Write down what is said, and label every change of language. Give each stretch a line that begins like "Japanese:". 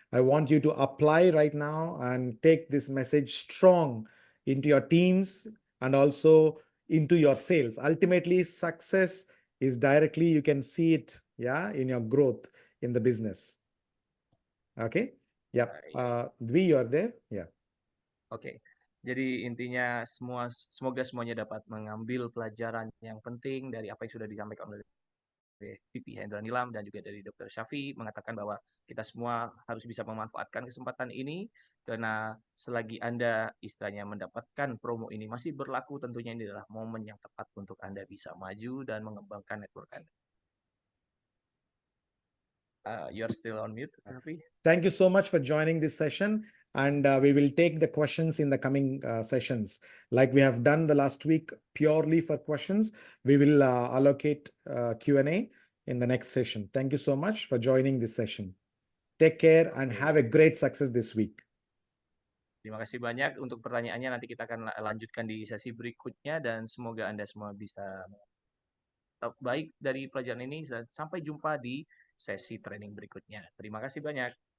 English: I want you to apply right now and take this message strong into your teams and also into your sales. Ultimately, success is directly, you can see it, yeah, in your growth in the business. Okay. Yeah. Dwi, you are there. Yeah.
Indonesian: Oke, jadi intinya semoga semuanya dapat mengambil pelajaran yang penting dari apa yang sudah disampaikan oleh VP Hendra Nilam dan juga dari Dr. Syafi, mengatakan bahwa kita semua harus bisa memanfaatkan kesempatan ini, karena selagi Anda istilahnya mendapatkan promo ini masih berlaku, tentunya ini adalah momen yang tepat untuk Anda bisa maju dan mengembangkan network Anda.
English: You're still on mute, Syafi. Thank you so much for joining this session, and we will take the questions in the coming sessions. Like we have done the last week purely for questions, we will allocate Q&A in the next session. Thank you so much for joining this session. Take care and have a great success this week.
Indonesian: Terima kasih banyak untuk pertanyaannya. Nanti kita akan lanjutkan di sesi berikutnya, dan semoga Anda semua bisa baik dari pelajaran ini, dan sampai jumpa di sesi training berikutnya. Terima kasih banyak.